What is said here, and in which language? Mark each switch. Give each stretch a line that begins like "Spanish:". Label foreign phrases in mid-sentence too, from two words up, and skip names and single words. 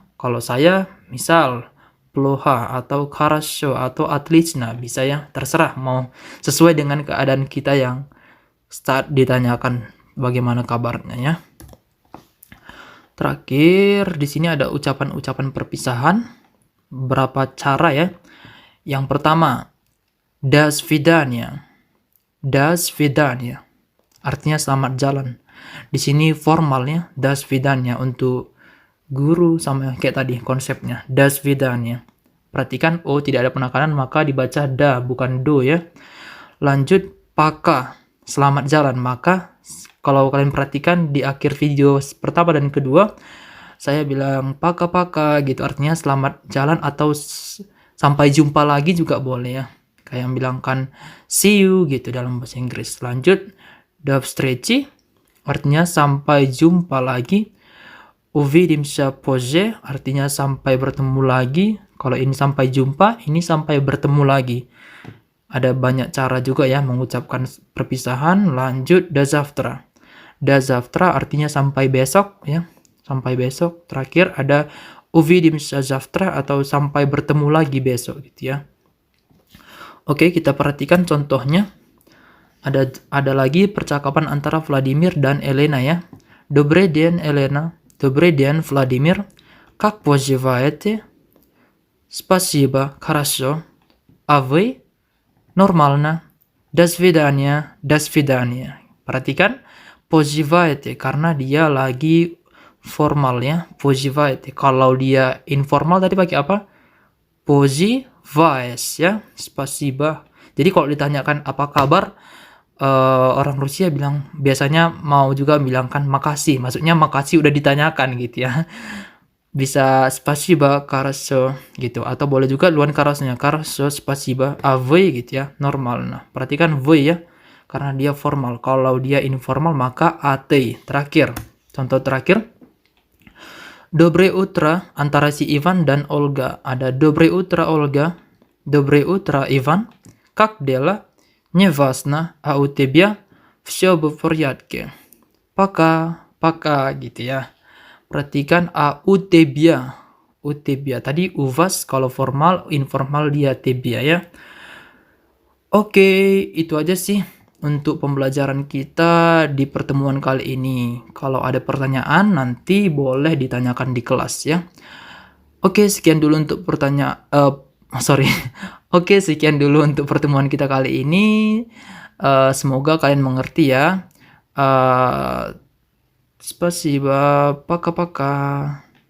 Indonesian: Kalau saya misal ploha atau хорошо atau отлично, bisa ya, terserah mau sesuai dengan keadaan kita yang saat ditanyakan bagaimana kabarnya ya. Terakhir di sini ada ucapan-ucapan perpisahan. Berapa cara ya? Yang pertama,
Russian: до свидания. до свидания.
Indonesian: Artinya selamat jalan. Di sini formalnya
Russian: до свидания
Indonesian: untuk guru sama kayak tadi konsepnya.
Russian: до свидания.
Indonesian: Perhatikan oh tidak ada penekanan maka dibaca da bukan do ya. Lanjut paka, selamat jalan. Maka kalau kalian perhatikan di akhir video pertama dan kedua saya bilang paka gitu, artinya selamat jalan atau sampai jumpa lagi juga boleh ya. Kayak bilangkan
English: see you
Indonesian: gitu dalam bahasa Inggris. Lanjut
Russian: до встречи,
Indonesian: artinya sampai jumpa lagi.
Russian: Увидимся позже,
Indonesian: artinya sampai bertemu lagi. Kalau ini sampai jumpa, ini sampai bertemu lagi. Ada banyak cara juga ya mengucapkan perpisahan. Lanjut
Russian: до завтра. До завтра
Indonesian: artinya sampai besok ya. Sampai besok. Terakhir ada
Russian: увидимся завтра
Indonesian: atau sampai bertemu lagi besok gitu ya. Oke, kita perhatikan contohnya. Ada lagi percakapan antara Vladimir dan Elena ya.
Russian: Добрый день, Elena. Добрый день, Владимир. Как поживаете? Спасибо, хорошо. А вы? Нормально. До свидания, до свидания.
Indonesian: Perhatikan, поживаете karena dia lagi formal ya. Поживаете. Kalau dia informal tadi pakai apa?
Russian: Поживаешь ya. Спасибо.
Indonesian: Jadi kalau ditanyakan apa kabar, orang Rusia bilang biasanya mau juga bilangkan makasih, maksudnya makasih udah ditanyakan gitu ya. Bisa
Russian: спасибо хорошо
Indonesian: gitu, atau boleh juga luan karosnya
Russian: хорошо спасибо а вы
Indonesian: gitu ya, normal. Nah perhatikan вы ya karena dia formal. Kalau dia informal maka at. Terakhir, contoh terakhir,
Russian: Доброе утро
Indonesian: antara si Ivan dan Olga.
Russian: Ada Доброе утро Olga, Доброе утро Ivan, как дела? Неважно, а у тебя все в порядке. Пока
Indonesian: gitu ya. Perhatikan
Russian: а у тебя. у тебя.
Indonesian: Tadi
Russian: у вас
Indonesian: kalau formal, informal dia тебя ya. Oke, itu aja sih untuk pembelajaran kita di pertemuan kali ini. Kalau ada pertanyaan nanti boleh ditanyakan di kelas ya. Oke, sekian dulu untuk Oke, sekian dulu untuk pertemuan kita kali ini. Semoga kalian mengerti ya.
Russian: Spasiba, пока-пока.